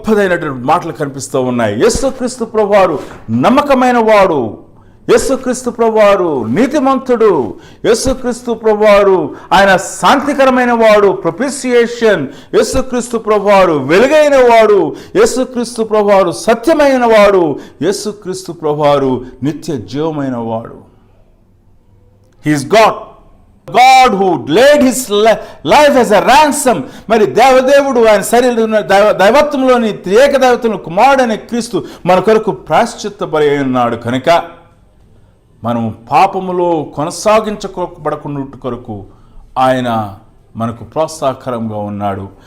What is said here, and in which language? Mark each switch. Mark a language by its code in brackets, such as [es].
[te] గొప్పదైనటువంటి మాటలు కనిపిస్తూ ఉన్నాయి. యేసుక్రీస్తు ప్రభువారు నమ్మకమైన వాడు, యేసుక్రీస్తు ప్రభువారు నీతిమంతుడు, యేసుక్రీస్తు ప్రభువారు ఆయన శాంతికరమైన వాడు, ప్రొపిసియేషన్, యేసుక్రీస్తు ప్రభువారు వెలుగైన వాడు, యేసుక్రీస్తు ప్రభువారు సత్యమైన వాడు, యేసుక్రీస్తు ప్రభువారు నిత్య జీవమైన వాడు. [en] He is God who laid his life as a ransom. [te] మరి దేవదేవుడు ఆయన శరీరం దైవత్వంలోని త్రియేక దైవత్వం కుమారుడైన క్రీస్తు మన కొరకు ప్రాయశ్చిత్త బలి ఉన్నాడు కనుక మనం పాపములో కొనసాగించబడకుండా కొరకు ఆయన మనకు ప్రోత్సాహకరంగా ఉన్నాడు.